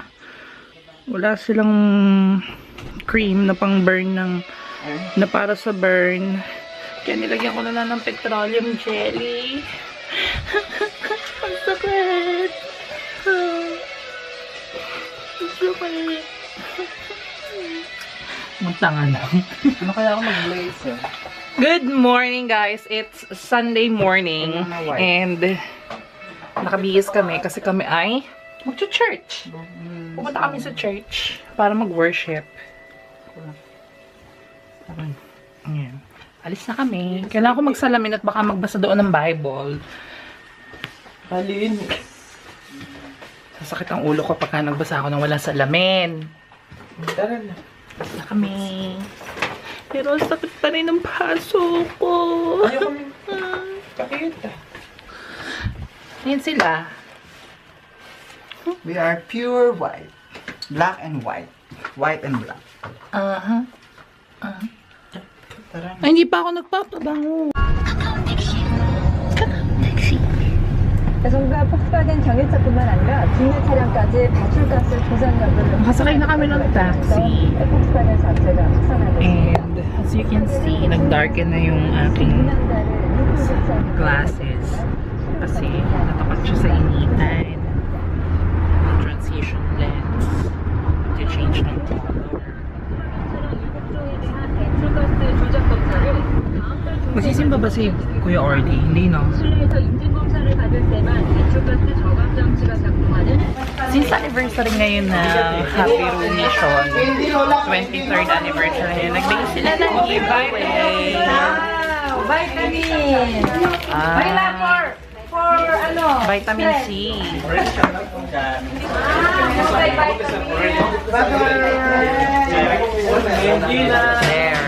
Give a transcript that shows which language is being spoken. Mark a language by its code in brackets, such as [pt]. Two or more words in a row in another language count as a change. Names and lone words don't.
[tl] Wala silang cream na pang burn ng na para sa burn. Kaya nilagyan ko na lang ng petroleum jelly. Ang sakit. Ang sakit. Magtanga lang. Ano kaya ako mag-blaze eh? [en] Good morning guys! It's Sunday morning and [tl] nakabihis kami kasi kami ay magcha-church. Pupunta kami sa church para mag-worship. Ayan. Alis na kami. Kailangan ko magsalamin at baka magbasa doon ng Bible. Halin. Sasakit ang ulo ko pagka nagbasa ako ng walang salamin. Tara na. Alis na kami. Pero ang sakit pa rin ng paso ko. Ayaw kami. Pakita. Ayan sila. [en] We are pure white. Black and white. White and black. Aha. [tl] Tara. Ay, hindi pa ako nagpapabango. [ko] 정부가 폭파된 경유차뿐만 아니라 국내 차량까지 배출가스 조장 여부를 [tl] Makasakay na kami ng taxi. [ko] 폭파된 자체가 확산하고 있습니다. [en] And as you can see, [tl] nag-darken na yung aking glasses. Kasi natapat siya sa initan. [en] Transition lens. To-change ng color. [tl] Magsisimba ba si Kuya Orly? Hindi, no? [ko] 실내에서 인증검사를 받을 때만 배출가스 저감 장치가 작동하는 [tl] Since anniversary ngayon na Happy Room Mission, 23rd anniversary, nagbigay sila ng giveaway. vitamin. Vitamin C. There.